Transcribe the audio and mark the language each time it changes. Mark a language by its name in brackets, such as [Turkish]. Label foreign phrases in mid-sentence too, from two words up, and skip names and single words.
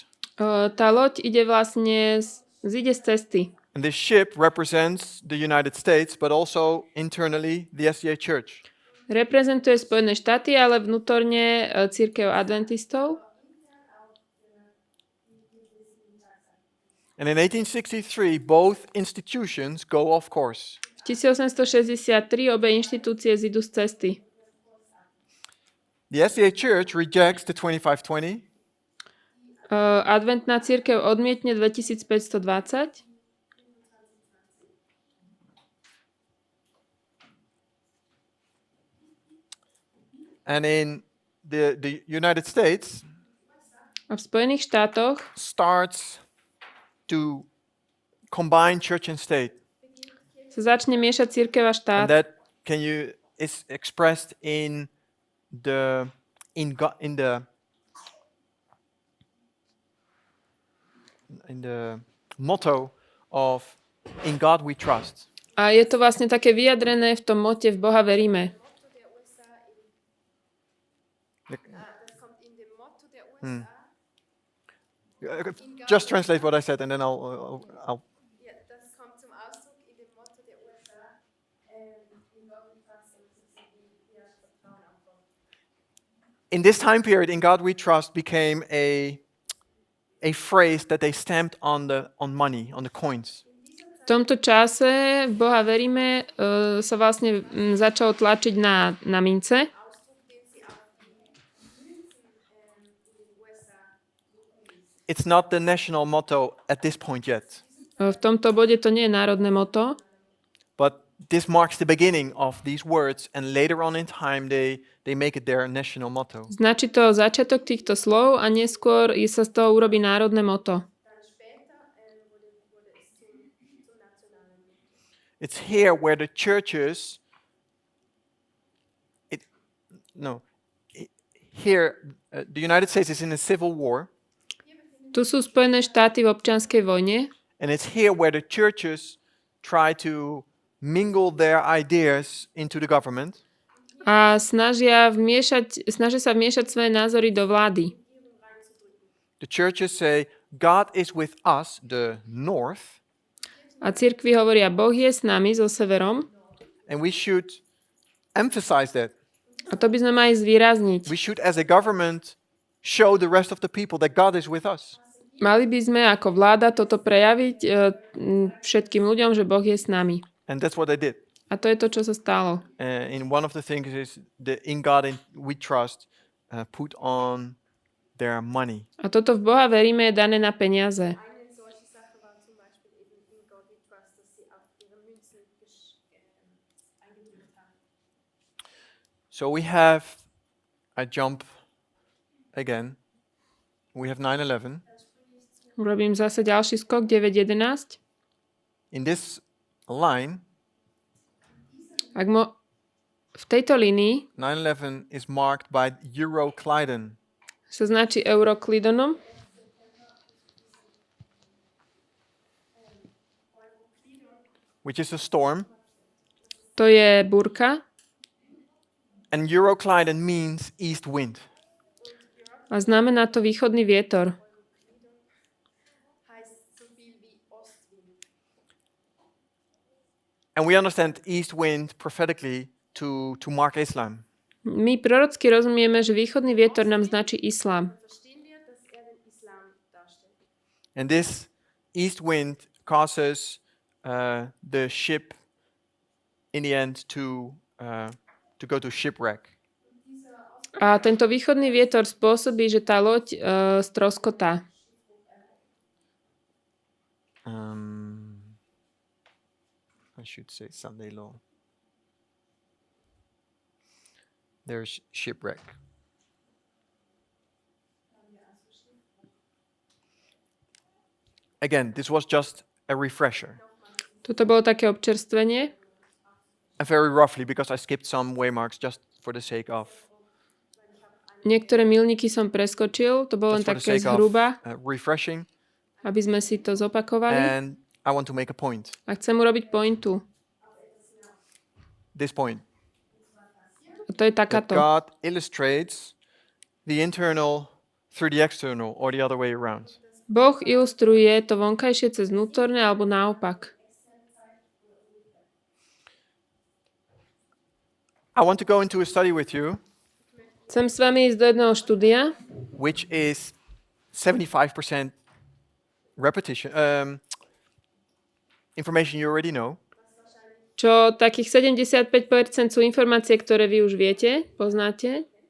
[Slovak] tá loď ide vlastne zíde z cesty. [English] And this ship represents the United States, but also internally the SDA Church. [Slovak] Reprezentuje Spojené štáty, ale vnútorne cirkev adventistov. [English] And in 1863, both institutions go off course. [Slovak] V 1863 obe inštitúcie zídu z cesty. [English] The SDA Church rejects the 2520, [Slovak] Adventná cirkev odmietne 2520. [English] and in the United States [Slovak] A v Spojených štátoch [English] starts to combine church and state. [Slovak] sa začne miešať cirkev a štát. [English] And that is expressed in the motto of "In God we trust." [Slovak] A je to vlastne také vyjadrené v tom mote v Boha veríme. [German] Das kommt in dem Motto der USA. [English] Just translate what I said, and then I'll [German] Ja, das kommt zum Ausdruck in dem Motto der USA. [English] In God we trust. [German] Wir vertrauen auf Gott. [English] In this time period, "In God we trust" became a phrase that they stamped on money, on the coins. [Slovak] V tomto čase v Boha veríme sa vlastne začalo tlačiť na mince. [German] Ausdruck, den sie auf die Münzen in den USA. [English] It's not the national motto at this point yet, [Slovak] V tomto bode to nie je národné moto, [English] but this marks the beginning of these words, and later on in time they make it their national motto. [Slovak] značí to začiatok týchto slov a neskôr sa z toho urobí národné moto. [German] Dann später wurde es zum nationalen Motto. [English] It's here where the churches, the United States is in a civil war, [Slovak] Tu sú Spojené štáty v občianskej vojne [English] and it's here where the churches try to mingle their ideas into the government. [Slovak] a snažia sa vmiešať svoje názory do vlády. [English] The churches say, God is with us, the north, [Slovak] A cirkvi hovoria, Boh je s nami, so severom. [English] and we should emphasize that. [Slovak] A to by sme mali zvýrazniť. [English] We should, as a government, show the rest of the people that God is with us. [Slovak] Mali by sme ako vláda toto prejaviť všetkým ľuďom, že Boh je s nami. [English] And that's what they did. [Slovak] A to je to, čo sa stalo. [English] In one of the things is the "In God we trust" put on their money. [Slovak] A toto v Boha veríme je dané na peniaze. [German] Eine solche Sache war zum Beispiel eben [English] in God we trust, [German] dass sie auf ihre Münzen eingedrückt haben. [English] So I jump again. We have 9/11. [Slovak] Urobím zase ďalší skok, 9.11. [English] In this line, [Slovak] V tejto línii [English] 9/11 is marked by Euroclydon. [Slovak] sa značí Euroklidonom. [English] Which is a storm. [Slovak] To je búrka. [English] And Euroclydon means east wind. [Slovak] A znamená to východný vietor. [German] Heißt so viel wie Ostwind. [English] And we understand east wind prophetically to mark Islam. [Slovak] My prorocky rozumieme, že východný vietor nám značí islám. [German] Verstehen wir, dass den Islam darstellt. [English] And this east wind causes the ship in the end to go to shipwreck. [Slovak] A tento východný vietor spôsobí, že tá loď stroskotá. [English] I should say Sunday law. There's shipwreck. Again, this was just a refresher. [Slovak] Toto bolo také občerstvenie. [English] And very roughly, because I skipped some waymarks just for the sake of [Slovak] Niektoré milníky som preskočil, to bolo len [English] just for the [Slovak] také [English] sake of [Slovak] zhruba, [English] refreshing. [Slovak] aby sme si to zopakovali. [English] And I want to make a point. [Slovak] A chcem urobiť pointu. [English] This point. [Slovak] A to je [English] That [Slovak] takáto. [English] God illustrates the internal through the external, or the other way around. [Slovak] Boh ilustruje to vonkajšie cez vnútorné alebo naopak. [English] I want to go into a study with you, [Slovak] Chcem s vami ísť do jedného štúdia, [English] which is 75% repetition, information you already know. [Slovak] Čo takých 75% sú informácie, ktoré vy už viete, poznáte.